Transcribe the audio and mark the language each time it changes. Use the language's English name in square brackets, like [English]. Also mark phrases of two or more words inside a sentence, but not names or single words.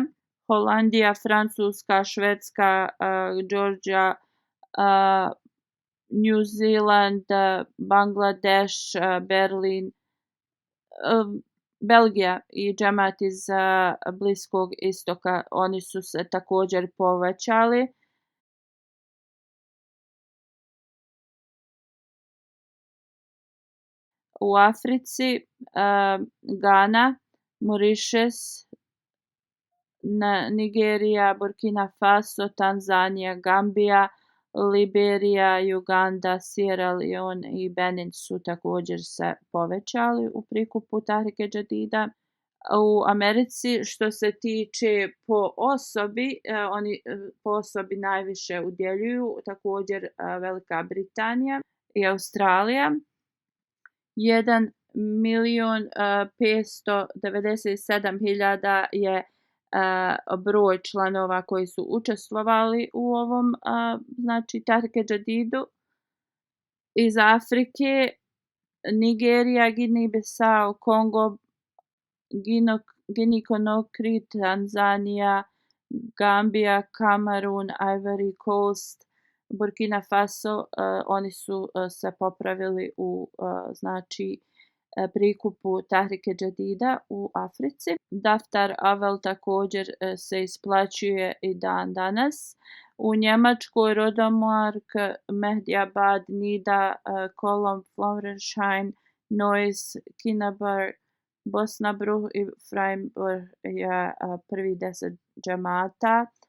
[Bosnian] Holandija, Francuska, Švedska, Georgia, New Zealand, Bangladeš, Berlin, Belgija i džemat iz Bliskog istoka, oni su se također povećali. U Africi, Gana, Mauritius, Nigerija, Burkina Faso, Tanzanija, Gambija, Liberija, Uganda, Sierra Leone i Benin su također se povećali u prikupu Tahrike Jadida. U Americi što se tiče po osobi, oni po osobi najviše udjeljuju, također Velika Britanija i Australija. 1.597.000 je broj članova koji su učestvovali u ovom znači Tahrike Jadidu. Iz Afrike, Nigerija, Guinea-Bissau, Kongo, Guinea-Conakry, Tanzanija, Gambija, Kamerun, Ivory Coast, Burkina Faso, oni su se popravili u znači prikupu Tahrike Jadida u Africi. Daftar Avel također se isplaćuje i dan danas. U Njemačkoj Rodomark, Mehdiabad, Nida, Kolom, Florensheim, Neuss, Kinabalu, Bosnabrüch i Freiburg je prvi 10 džemata.